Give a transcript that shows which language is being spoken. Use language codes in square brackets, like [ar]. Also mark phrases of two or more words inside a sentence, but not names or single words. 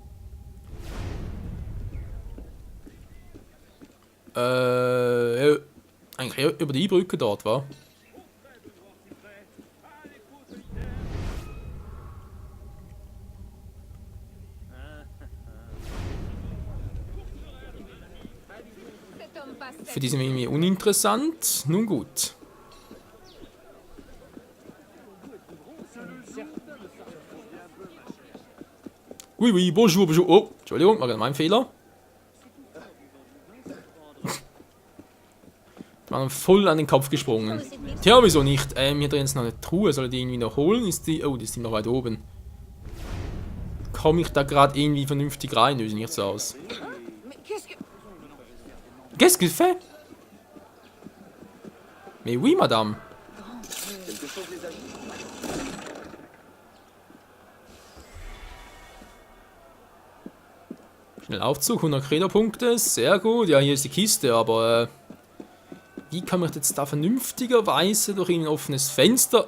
[de] Eigentlich über die Brücke dort, war. Für die sind wir irgendwie uninteressant. Nun gut. [fr] Oui, bonjour, bonjour. [de] Oh, Entschuldigung, war gerade mein Fehler. War voll an den Kopf gesprungen. Tja, wieso nicht? Hier drin ist noch eine Truhe. Soll ich die irgendwie noch holen? Ist die. Oh, die ist noch weit oben. Komme ich da gerade irgendwie vernünftig rein? Sieht nicht so aus. [fr] Qu'est-ce que fait? Mais oui, madame. [de] Schnell Aufzug, 100 Credo-Punkte. Sehr gut. Ja, hier ist die Kiste, aber wie kann man jetzt da vernünftigerweise durch ein offenes Fenster...